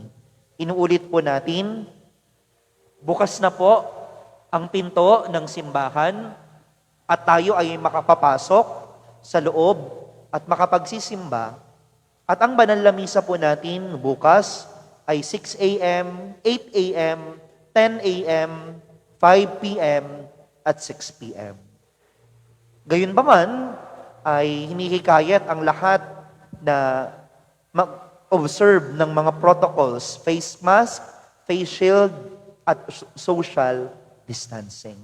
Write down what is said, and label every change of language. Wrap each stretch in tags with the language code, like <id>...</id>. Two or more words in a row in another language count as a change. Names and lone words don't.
<tl>Inuulit po natin, bukas na po ang pinto ng simbahan at tayo ay makapapasok sa loob at makapagsisimba. At ang banal na misa po natin bukas ay 6 a.m., 8 a.m., 10 a.m., 5 p.m., at 6 p.m. Gayunpaman ay hinihikayat ang lahat na mag-observe ng mga</tl> <en>protocols, face mask, face shield,</en> <tl>at</tl> <en>social distancing.</en>